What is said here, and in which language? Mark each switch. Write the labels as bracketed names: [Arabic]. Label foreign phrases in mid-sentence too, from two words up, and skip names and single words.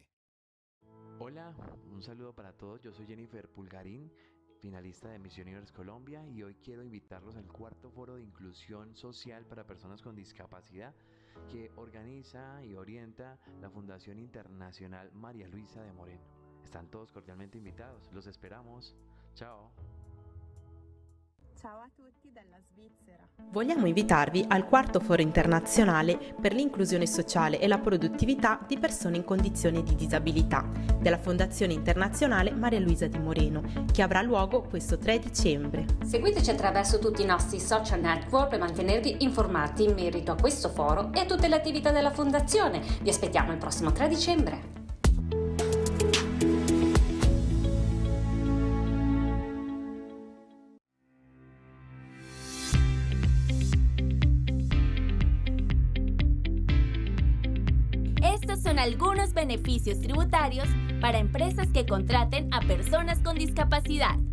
[Spanish] Hola, un saludo para todos. Yo soy Jennifer Pulgarín, finalista de Miss Universe Colombia, y hoy quiero invitarlos al cuarto foro de inclusión social para personas con discapacidad que organiza y orienta la Fundación Internacional María Luisa de Moreno. Están todos cordialmente invitados. Los esperamos. [Italian] Ciao. Ciao a tutti dalla Svizzera. Vogliamo invitarvi al quarto foro internazionale per l'inclusione sociale e la produttività di persone in condizioni di disabilità della Fondazione Internazionale Maria Luisa di Moreno, che avrà luogo questo 3 dicembre. Seguiteci attraverso tutti i nostri social network per mantenervi informati in merito a questo foro e a tutte le attività della Fondazione. Vi aspettiamo il prossimo 3 dicembre. [Spanish] Son algunos beneficios tributarios para empresas que contraten a personas con discapacidad.